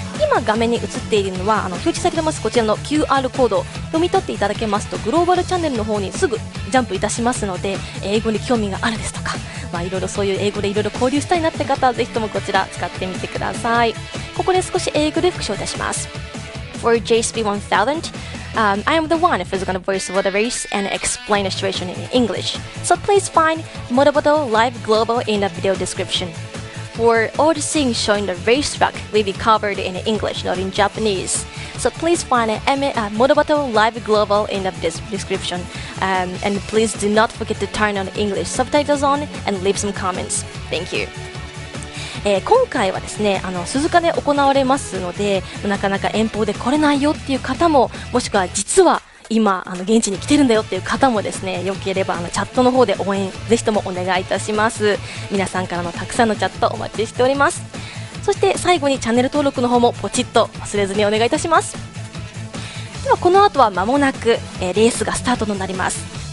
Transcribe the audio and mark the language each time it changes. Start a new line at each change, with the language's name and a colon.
Japanese: 今画面に映っているのは表示されてますこちらの QR コードを読み取っていただけますと、グローバルチャンネルの方にすぐジャンプいたしますので、英語に興味があるですとか、いろいろそういう英語でいろいろ交流したいなって方はぜひともこちら使ってみてください。ここで少し英語で復唱いたします。
English: For JSP1000, I am the one who's going to voice over the race and explain the situation in English. So please find Motobato Live Global in the video description. For all the scenes showing the racetrack will be covered in English, not in Japanese. So please find Motobato Live Global in the description. And please do not forget to turn on the English subtitles on and leave some comments. Thank you.
Japanese: 今回はですね鈴鹿で行われますので、なかなか遠方で来れないよっていう方も、もしくは実は今現地に来てるんだよっていう方もですね、よければチャットの方で応援ぜひともお願いいたします。皆さんからのたくさんのチャットお待ちしております。そして最後にチャンネル登録の方もポチッと忘れずにお願いいたします。ではこの後は間もなく、レースがスタートとなります。